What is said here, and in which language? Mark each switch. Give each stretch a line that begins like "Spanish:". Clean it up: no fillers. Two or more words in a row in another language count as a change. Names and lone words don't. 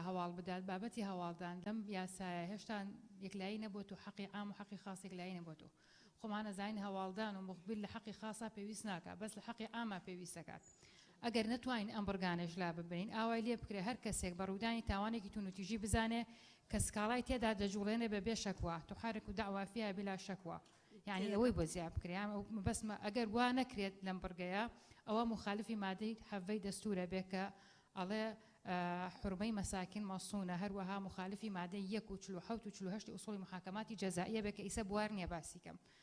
Central Kurdish: هەواڵ بدات بابەتی هەواڵدان لەم یاسایە هێشتا یەکلایی نەبووە و حەقی عام و حەقی خاص یەکلایی نەبووە خۆمان نەزانین هەواڵدان و مخبیر لە حەقی خاصا پێویست ناکات بەس لە حەقی عامە پێویستەکات ئەگەر نەتوانین ئەم بڕگانەش لا ببین ئاوای لێ بکرێ هەر کەسێک بە ڕوودانی تاوانێکی تونوتیژی بزانێ کە سکاڵای تێدا دەجوڵێنێ بە بێ شەکوە
Arabic: تحرك دعوى فيها بلا
Central Kurdish: شەکوە یعنی ئەوەی بۆ زیاد بکرێ بەس ئەگەر وا نەکرێت لەم بڕگەیە ئەوە مخالفی مادەی حەڤەی دەستورە بێ کە ئەڵێ حرمەی مەساکن مەسوونە هەروەها مخالفی مادەی 1 و 47 و 48 ئوسوڵی محاکەماتی جەزائیە بێ کە ئیسە بوار نییە باسی کەم